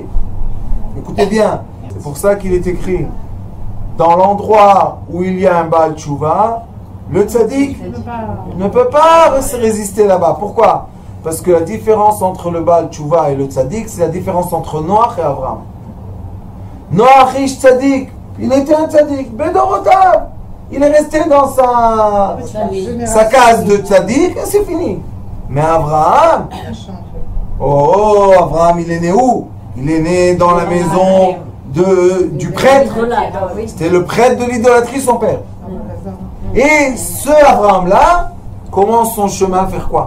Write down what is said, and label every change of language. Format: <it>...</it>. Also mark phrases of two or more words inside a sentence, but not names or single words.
<fr>Écoutez bien, c'est pour ça qu'il est écrit dans l'endroit où il y a un</fr> <he>בעל תשובה,</he> <fr>le tzaddik ne peut pas résister là-bas. Pourquoi? Parce que la différence entre le</fr> <he>בעל תשובה</he> <fr>et le tzaddik, c'est la différence entre Noach et Abraham.</fr> <he>נח איש צדיק,</he> <fr>il était un tzaddik, Bedorotav, il est resté dans sa case de tzaddik et c'est fini. Mais Abraham, Abraham, il est né où? Il est né dans la maison du prêtre. C'était le prêtre de l'idolâtrie, son père. Et ce Abraham-là commence son chemin à faire quoi?</fr>